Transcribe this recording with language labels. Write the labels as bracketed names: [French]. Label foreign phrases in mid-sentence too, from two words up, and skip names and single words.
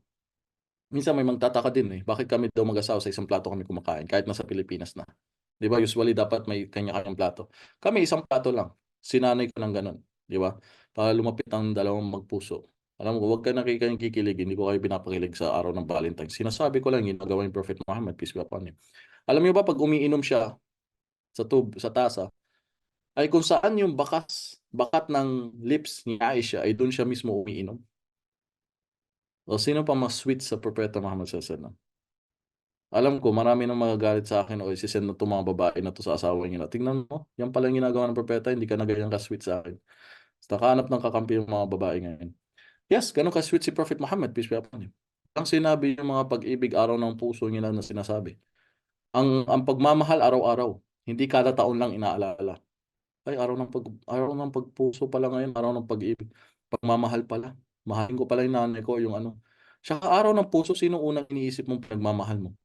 [Filipino] Minsan may magtataka din bakit kami daw mag-asawa sa isang plato kami kumakain, kahit nasa Pilipinas na. Di ba, usually dapat may kanya-kanyang plato. Kami isang plato lang. Sinanay ko ng gano'n. Di ba? Para lumapit ang dalawang magpuso. Alam mo, huwag ka kikilig, hindi ko kayo pinapakilig sa araw ng Valentine's. Sinasabi ko lang, ginagawa ni Prophet Muhammad, [English] peace be upon him. [Filipino] Alam niyo ba, pag umiinom siya sa tasa, ay kung saan yung bakat ng lips ni Aisha ay doon siya mismo umiinom. O sino pa mas sweet sa Propeta Muhammad [Arabic] صلى الله عليه وسلم? [Filipino] Alam ko, marami nang magagalit sa akin o isisend na itong mga babae na to sa asawa niya. Tingnan mo, yan pala yung ginagawa ng propeta, hindi ka na ganyan ka-sweet sa akin. Nakahanap ng kakampi yung mga babae ngayon. Yes, ganun ka-sweet si Prophet Muhammad, [English] peace be upon him. [Filipino] Ang sinabi yung mga pag-ibig, araw ng puso niya na sinasabi. Ang pagmamahal araw-araw, hindi kada taon lang inaalala. Ay, araw ng pagpuso pala ngayon, araw ng pag-ibig. Pagmamahal pala. Mahalin ko pala yung nanay ko, yung ano. Tsaka araw ng puso, sino unang iniisip mong pagmamahal mo?